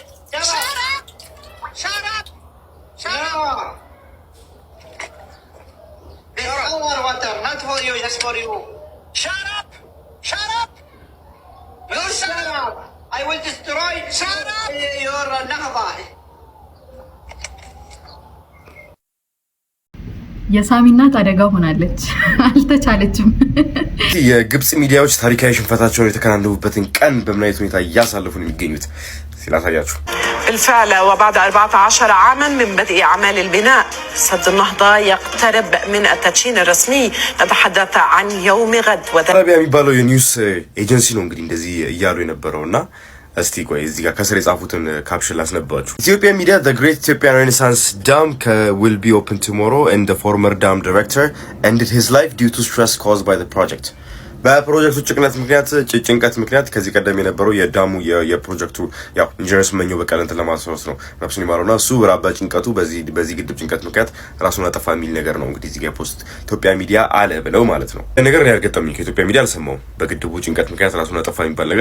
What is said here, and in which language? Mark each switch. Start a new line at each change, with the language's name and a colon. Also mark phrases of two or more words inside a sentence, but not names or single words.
English: Shut up! No. This is our water, not for you, just for you. Shut up! You shut up. I will destroy your Nahba.
Amharic: የሳሚ እናት አደጋ ሆናለች፣ አልተቻለችም። የግብጽ ሚዲያዎች ታሪካዊ ሽንፈታቸውን የተከናነቡበትን ቀን በምን አይነት ሁኔታ እያሳለፉ ነው የሚገኙት ሲላሳያችሁ።
Arabic: بالفعل وبعد 14 عاما من بدء أعمال البناء سد النهضة يقترب من التدشين الرسمي. نتحدث عن يوم غد
Amharic: አረቢያ የሚባለው የኒውስ ኤጀንሲ ነው እንግዲህ እንደዚህ እያሉ የነበረውና እስቲ ቆይ እዚህ ጋር ከስር የጻፉትን ካፕሽን ላስነባችሁ። ኢትዮጵያ ሚዲያ
English: the great Ethiopian Renaissance dam will be open tomorrow and the former dam director ended his life due to stress caused by the project.
Amharic: በፕሮጀክቱ ጭንቀት ምክንያት ከዚህ ቀደም የነበረው የዳሙ የፕሮጀክቱ ያው ኢንጂነር ስመኘው በቀለ እንትን ለማስታወስ ነው ነፍሱን ይማረውና እሱ ራባ ጭንቀቱ በዚህ ግድብ ጭንቀት ምክንያት ራሱን አጠፋ የሚል ነገር ነው እንግዲህ እዚህ ጋር ፖስት ኢትዮጵያ ሚዲያ አለ ብለው ማለት ነው። ነገር ያልገጠመኝ ከኢትዮጵያ ሚዲያ አልሰማውም። በግድቡ ጭንቀት ምክንያት ራሱን አጠፋ የሚባል ነገር